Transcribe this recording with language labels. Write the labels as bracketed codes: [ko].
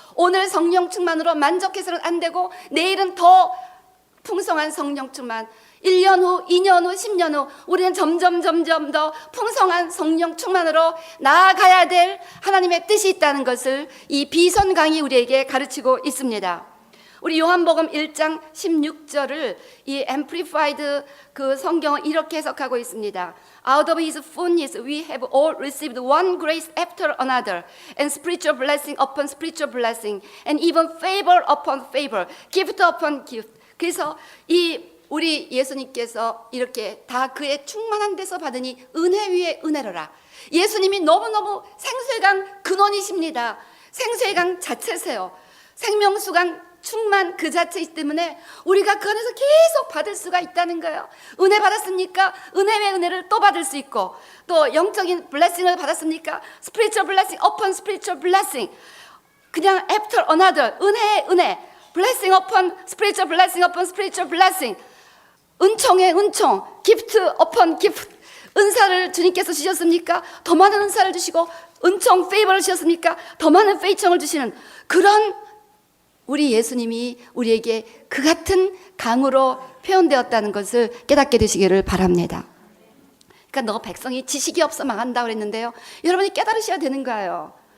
[ko] 오늘 성령 충만으로 만족해서는 안 되고 내일은 더 풍성한 성령 충만, 1년 후, 2년 후, 10년 후 우리는 점점 더 풍성한 성령 충만으로 나아가야 될 하나님의 뜻이 있다는 것을 이 비손강이 우리에게 가르치고 있습니다. 우리 요한복음 1장 16절을 이 Amplified 그 성경은 이렇게 해석하고 있습니다. [en] Out of his fullness we have all received one grace after another, and spiritual blessing upon spiritual blessing, and even favor upon favor, gift upon gift. [ko] 그래서 이 우리 예수님께서 이렇게 다 그의 충만한 데서 받으니 은혜 위에 은혜로라. 예수님이 너무너무 생수의 강 근원이십니다. 생수의 강 자체세요. 생명수강 충만 그 자체이기 때문에 우리가 그 안에서 계속 받을 수가 있다는 거예요. 은혜 받았습니까? 은혜 외 은혜를 또 받을 수 있고, 또 영적인 블레싱을 받았습니까? [en] spiritual blessing upon spiritual blessing. [ko] 그냥 [en] after another, [ko] 은혜의 은혜, [en] blessing upon spiritual blessing upon spiritual blessing. [ko] 은총에 은총, [en] gift upon gift. [ko] 은사를 주님께서 주셨습니까? 더 많은 은사를 주시고 은총, 페이버를 주셨습니까? 더 많은 페이청을 주시는 그런 우리 예수님이 우리에게 그 같은 강으로 표현되었다는 것을 깨닫게 되시기를 바랍니다. 그러니까 너 백성이 지식이 없어 망한다 그랬는데요. 여러분이 깨달으셔야 되는 거예요.